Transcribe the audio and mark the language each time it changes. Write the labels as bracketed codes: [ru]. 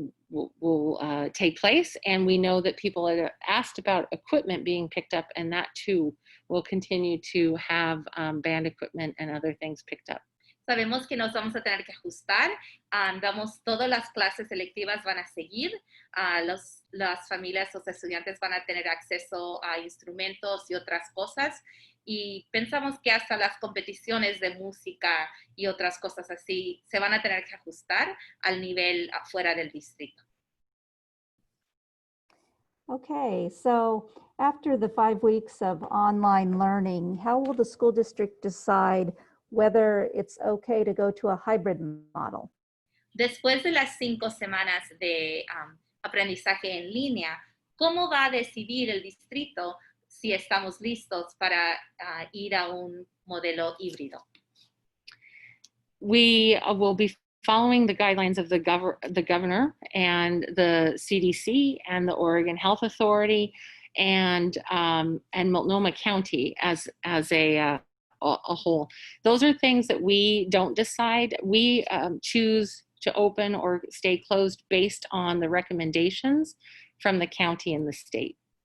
[en] will take place, and we know that people are asked about equipment being picked up, and that too will continue to have band equipment and other things picked up. [es] Sabemos que nos vamos a tener que ajustar. Todas las clases selectivas van a seguir. Las familias, los estudiantes van a tener acceso a instrumentos y otras cosas. Y pensamos que hasta las competiciones de música y otras cosas así se van a tener que ajustar al nivel afuera del distrito. [en] Okay, so after the 5 weeks of online learning, how will the school district decide whether it's okay to go to a hybrid model? [es] Después de las 5 semanas de aprendizaje en línea, ¿cómo va a decidir el distrito si estamos listos para ir a un modelo híbrido? [en] We will be following the guidelines of the governor and the CDC and the Oregon Health Authority and Multnomah County as a whole. Those are things that we don't decide. We choose to open or stay closed based on the recommendations from the county and the state.